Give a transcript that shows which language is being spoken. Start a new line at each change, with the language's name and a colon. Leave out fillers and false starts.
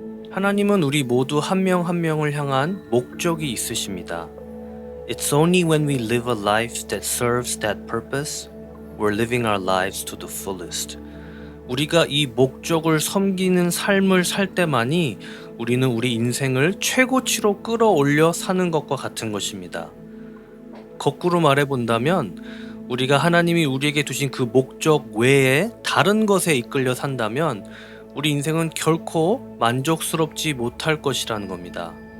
Korean: 하나님은 우리 모두 한 명 한 명을 향한 목적이 있으십니다.
English: It's only when we live a life that serves that purpose, we're living our lives to the fullest.
Korean: 우리가 이 목적을 섬기는 삶을 살 때만이 우리는 우리 인생을 최고치로 끌어올려 사는 것과 같은 것입니다. 거꾸로 말해본다면 우리가 하나님이 우리에게 두신 그 목적 외에 다른 것에 이끌려 산다면 우리 인생은 결코 만족스럽지 못할 것이라는 겁니다.